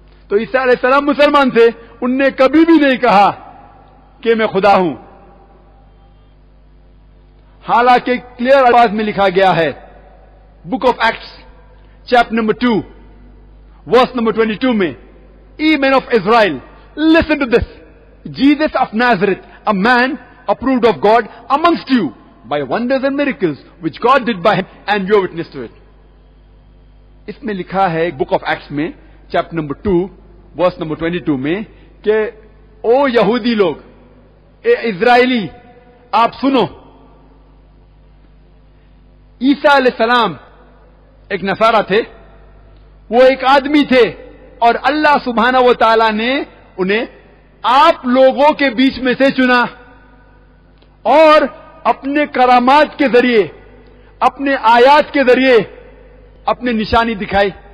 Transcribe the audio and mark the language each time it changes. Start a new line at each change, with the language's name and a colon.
Urdu: تو عیسیٰ علیہ السلام مسلمان تھے، ان نے کبھی بھی نہیں کہا کہ میں خدا ہوں. حالانکہ کلیئر الفاظ میں لکھا گیا ہے book of acts chapter number 2 verse number 22 میں،
English: "Ye men of Israel, listen to this. Jesus of Nazareth, a man approved of God amongst you by wonders and miracles which God did by him, and you are witness to it."
Urdu: اس میں لکھا ہے book of acts میں chapter number 2 verse number 22 میں کہ او یہودی لوگ، اے اسرائیلی، آپ سنو. عیسیٰ علیہ السلام ایک نصارہ تھے، وہ ایک آدمی تھے، اور اللہ سبحانہ و تعالی نے انہیں آپ لوگوں کے بیچ میں سے چنا اور اپنے کرامات کے ذریعے، اپنے آیات کے ذریعے اپنے نشانی دکھائی.